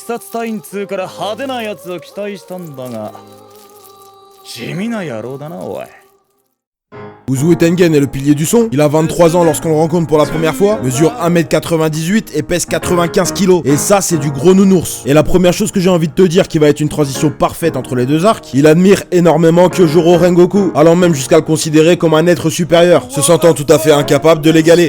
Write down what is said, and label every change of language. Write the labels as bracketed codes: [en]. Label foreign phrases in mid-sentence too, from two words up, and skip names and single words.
[ja] 殺隊員2から派手なやつを期待したんだが地味な野郎だなおい。 [fr] Uzui Tengen est le pilier du son, il a 23 ans lorsqu'on le rencontre pour la première fois, mesure 1m98 et pèse 95 kg. Et ça c'est du gros nounours. Et la première chose que j'ai envie de te dire qui va être une transition parfaite entre les deux arcs, il admire énormément Kyojuro Rengoku, allant même jusqu'à le considérer comme un être supérieur, se sentant tout à fait incapable de l'égaler.